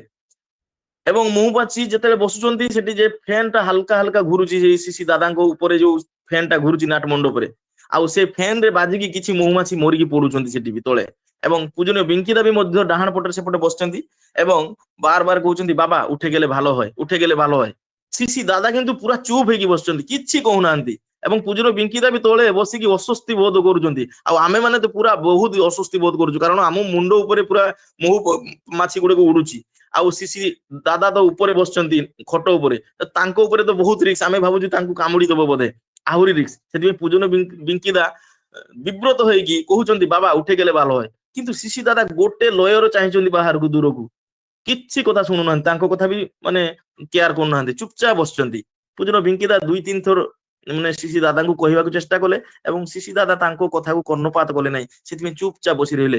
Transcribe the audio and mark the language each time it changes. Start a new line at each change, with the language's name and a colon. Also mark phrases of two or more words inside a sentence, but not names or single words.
Odia: ଏବଂ ମହୁମାଛି ଯେତେବେଳେ ବସୁଛନ୍ତି, ସେଠି ଯେ ଫ୍ୟାନ ଟା ହାଲକା ହାଲକା ଘୁରୁଛି ଶ୍ରୀ ଦାଦାଙ୍କ ଉପରେ, ଯୋଉ ଫ୍ୟାନ ଟା ଘୁରୁଛି ନାଟ ମଣ୍ଡପରେ, ଆଉ ସେ ଫ୍ୟାନ ରେ ବାଜିକି କିଛି ମହୁମାଛି ମରିକି ପଡୁଛନ୍ତି ସେଠି ବି ତଳେ। ଏବଂ ପୂଜନୀୟ ବିଙ୍କିଦା ବି ମଧ୍ୟ ଡାହାଣ ପଟରେ ସେପଟେ ବସିଛନ୍ତି ଏବଂ ବାର ବାର କହୁଛନ୍ତି ବାବା
Bangla: উঠে গেলে ভালো হয়, উঠে গেলে ভালো হয়।
Odia: ଶ୍ରୀ ଦାଦା କିନ୍ତୁ ପୁରା ଚୁପ ହେଇକି ବସିଛନ୍ତି, କିଛି କହୁନାହାନ୍ତି। ଏବଂ ପୂଜନୀୟ ବିଙ୍କିଦା ବି ତଳେ ବସିକି ଅସ୍ୱସ୍ତି ବୋଧ କରୁଛନ୍ତି। ଆଉ ଆମେ ମାନେ ତ ପୁରା ବହୁତ ଅସ୍ୱସ୍ତି ବୋଧ କରୁଛୁ, କାରଣ ଆମ ମୁଣ୍ଡ ଉପରେ ପୁରା ମହୁ ମାଛି ଗୁଡିକ ଉଡୁଛି। ଆଉ ଶ୍ରୀ ଦାଦା ତ ଉପରେ ବସିଛନ୍ତି ଖଟ ଉପରେ, ତାଙ୍କ ଉପରେ ତ ବହୁତ ରିକ୍ସ, ଆମେ ଭାବୁଛୁ ତାଙ୍କୁ କାମୁଡି ଦବ ବୋଧେ, ଆହୁରି ରିକ୍ସ। ସେଥିପାଇଁ ପୂଜନ ବିଙ୍କିଦା ବିବ୍ରତ ହେଇକି କହୁଛନ୍ତି ବାବା
Bangla: উঠে গেলে ভালো হয়।
Odia: କିନ୍ତୁ ଶ୍ରୀ ଦାଦା ଗୋଟେ ଲୟର ଚାହିଁଛନ୍ତି ବାହାରକୁ, ଦୂରକୁ, କିଛି କଥା ଶୁଣୁନାହାନ୍ତି, ତାଙ୍କ କଥା ବି ମାନେ କେୟାର କରୁନାହାନ୍ତି, ଚୁପଚାପ ବସିଛନ୍ତି। ପୂଜନ ବିଙ୍କିଦା ଦୁଇ ତିନି ଥର ମାନେ ଶ୍ରୀ ଦାଦାଙ୍କୁ କହିବାକୁ ଚେଷ୍ଟା କଲେ ଏବଂ ଶ୍ରୀ ଦାଦା ତାଙ୍କ କଥାକୁ କର୍ଣ୍ଣପାତ କଲେ ନାହିଁ, ସେଥିପାଇଁ ଚୁପଚାପ ବସି ରହିଲେ।